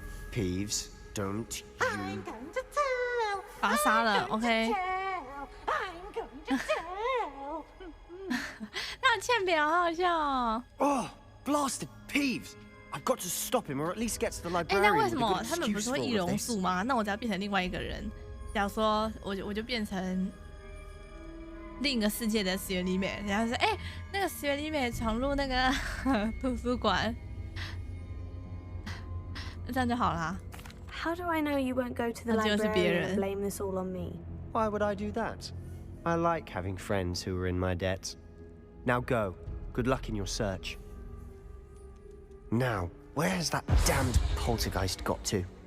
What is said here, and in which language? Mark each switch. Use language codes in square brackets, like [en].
[en] Peeves, don't you... I'm going to tell. [zh] 把他杀了 ，OK。 [en] I'm going to tell. [zh] 那欠扁好好笑哦。 [en] Oh, blasted Peeves! I've got to stop him, or at least get to the librarian. [zh] 那为什么他们不是会易容术吗？那我只要变成另外一个人，假如说我就变成另一个世界的石原里美，然后说，哎，那个石原里美闯入那个图书馆，那这样就好啦。 [en] How do I know you won't go to the library and blame this all on me? Why would I do that? I like having friends who are in my debt. Now go. Good luck in your search. Now, where has that damned poltergeist got to?